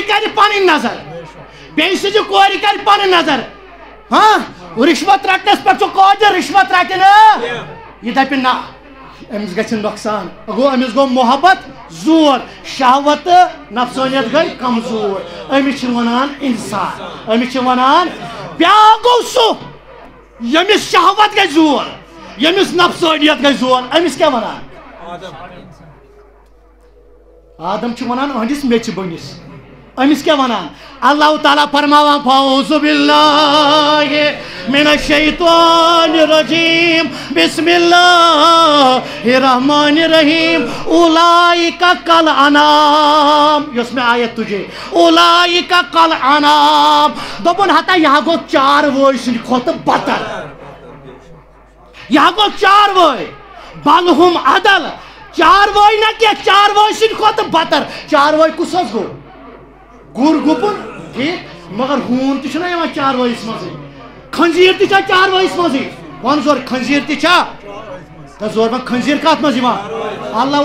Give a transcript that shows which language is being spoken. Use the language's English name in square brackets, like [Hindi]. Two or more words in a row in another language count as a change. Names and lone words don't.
[Kashmiri] کرِ پنٕنۍ نظر بیٚیہِ سٕنٛزِ کورِ کرِ پنٕنۍ نظر ہاں رشوت رٹنس پہ قٲدِر رشوت رٹہِ نہٕ یہِ دپہِ نہ أمِس گژھِ نۄقصان گوٚو أمِس گوٚو محبت زور شہوت تہٕ نفسانیت گٔے کمزور أمِس چھِ ونان انسان أمِس چھِ ونان بیٛاکھ گوٚو سُہ ییٚمِس شہوت گژھِ زور ییٚمِس نفسانیت گژھِ زور أمِس کیٛاہ ونان آدم چھُ ونان أہنٛدِس میٚژِ بٔنِس أمِس کیٛاہ ونان اللہ تعالیٰ فرماوان [Arabic] فاعوذ باللہ من الشیطان الرجیم بسم اللہ الرحمن الرحیم اولئک کالانعام [Kashmiri] یۄس مےٚ آیت تُجے [Arabic] اولئک کالانعام [Kashmiri] دوٚپُن ہتا یہِ ہا گوٚو چاروٲے سٕنٛدِ کھۄتہٕ بدتر یہِ ہا گوٚو چاروٲے [Arabic] بل ہُم عدل [Kashmiri] چاروٲے نہ کینٛہہ چاروٲے سٕنٛدِ کھۄتہٕ بدتر چاروٲے کُس حظ گوٚو گر گُپن ٹھیک مگر ہوٗن تہِ چھُنہ یِوان چاروٲیِس منٛزٕے خنزیٖر تہِ چھا چاروٲیِس منٛزٕے وَن زور خنزیٖر تہِ چھا تہٕ زور وۄنۍ خنزیٖر کَتھ منٛز یِوان اللہ